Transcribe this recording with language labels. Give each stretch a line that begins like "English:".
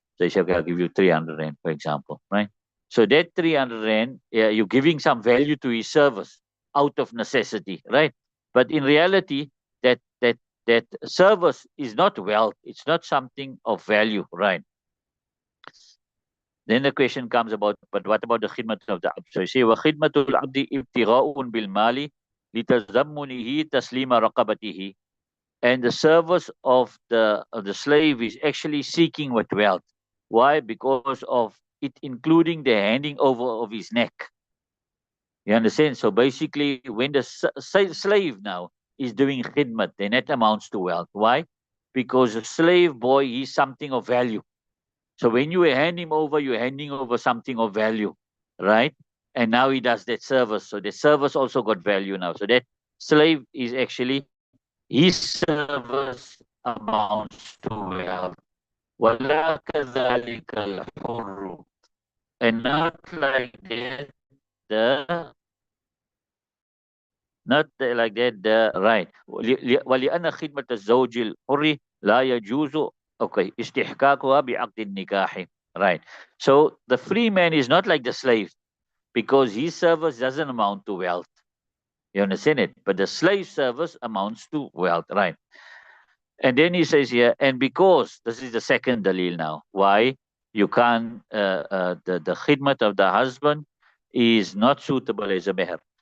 English: So he said, okay, I'll give you 300 rand, for example, right? So that 300 rand, you're giving some value to his service out of necessity, right? But in reality, that service is not wealth. It's not something of value, right? Then the question comes about, but what about the khidmat of the abd? So you say,
Arabic: وَخِدْمَةُ الْعَبْدِ ابْتِغَاءٌ بِالْمَالِ لِتَزَمُّنِهِ تَسْلِيمَ رَقَبَتِهِ.
English: And the service of the slave is actually seeking with wealth. Why? Because of it including the handing over of his neck. You understand? So basically, when the slave now is doing khidmat, then that amounts to wealth. Why? Because a slave boy is something of value. So when you hand him over, you're handing over something of value, right? And now he does that service. So the service also got value now. So that slave is actually his service amounts to wealth.
Arabic: وَلَا كَذَلِكَ الْحُرُّ.
English: And not like that, like that, the right.
Arabic: ولأن خدمة الزوج الحر لا يجوز استحقاقها بعقد النكاح.
English: Right. So the free man is not like the slave because his service doesn't amount to wealth. You understand it? But the slave service amounts to wealth. Right. And then he says here, and because this is the second dalil now, why you can't, the khidmat of the husband is not suitable as a meher.